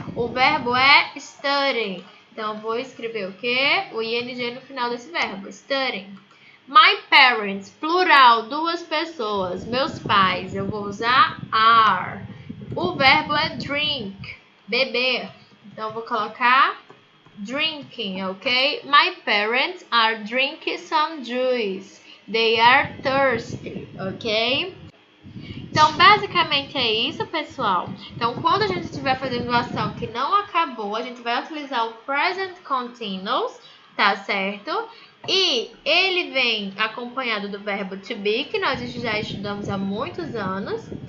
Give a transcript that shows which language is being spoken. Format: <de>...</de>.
<pt>O verbo é studying. Então eu vou escrever o quê? O ing no final desse verbo, studying. My parents, plural, 2 pessoas. Meus pais, eu vou usar are. O verbo é drink, beber. Então eu vou colocar drinking, ok?</pt> <en>My parents are drinking some juice. They are thirsty, ok?</en> <pt>Então, basicamente é isso, pessoal. Então, quando a gente estiver fazendo uma ação que não acabou, a gente vai utilizar o present continuous, tá certo? E ele vem acompanhado do verbo to be, que nós já estudamos há muitos anos.</pt>